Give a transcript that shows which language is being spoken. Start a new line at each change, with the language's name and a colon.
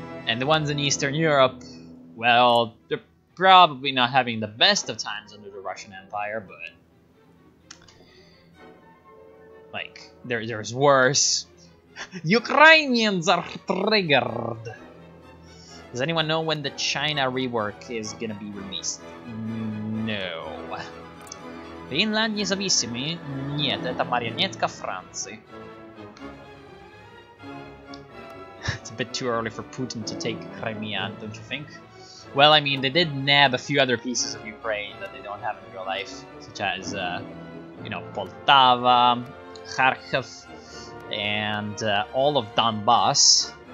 English: And the ones in Eastern Europe, well, they're probably not having the best of times under the Russian Empire, but like, there's worse. Ukrainians are triggered. Does anyone know when the China rework is gonna be released? No.
Russian: Финлянд независимый? Нет, это марионетка Франции.
English: bit too early for Putin to take Crimea, don't you think? Well, I mean, they did nab a few other pieces of Ukraine that they don't have in real life, such as, you know, Poltava, Kharkiv, and all of Donbass.